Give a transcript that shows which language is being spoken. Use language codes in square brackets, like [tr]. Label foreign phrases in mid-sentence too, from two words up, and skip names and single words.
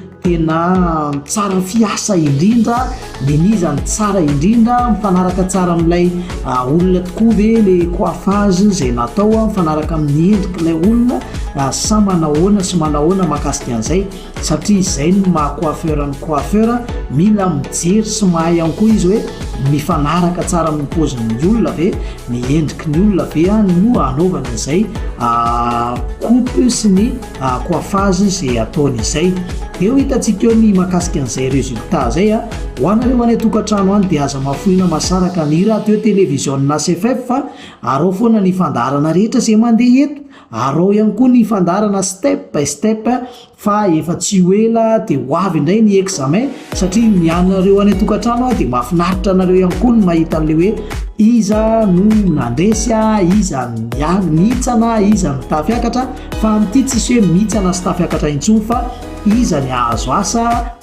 [mg] tena tsara fiasa indrindra, menizany tsara indrindra, mifanaraka tsara amin'ilay olona tokoa ve le coiffage zay natao, mifanaraka amin'ny endrik'ilay olona sa manahoana sy manahoana mahakasika an'izay, satria izay no maha-coiffeur ny coiffeur, mila mijery sy mahay ihany koa izy hoe mifanaraka tsara amin'ny paozin'ny olona ve, ny endriky ny olona ve no anaovana izay coupe sy ny coiffage zay ataony izay. Eo hitantsika eo ny mahakasika an'izay résultat zay ho anareo any tokantrano any dia aza mafoina masaraka ny radio télévision na CFF fa arao foana ny fandarana rehetra zay mandeha eto, arao ihany koa ny fandarana step by step fa efa tsy ho ela dia ho avy indray ny examen, satria mianareo any tokantrano dia mahafinaritra anareo ihany koa ny mahita an'ilay hoe iza no nandresy, iza nitsana, iza nitafiakatra, fa amin'ity tsisy hoe mitsana sy tafiakatra intsony fa iza ny ahazo asa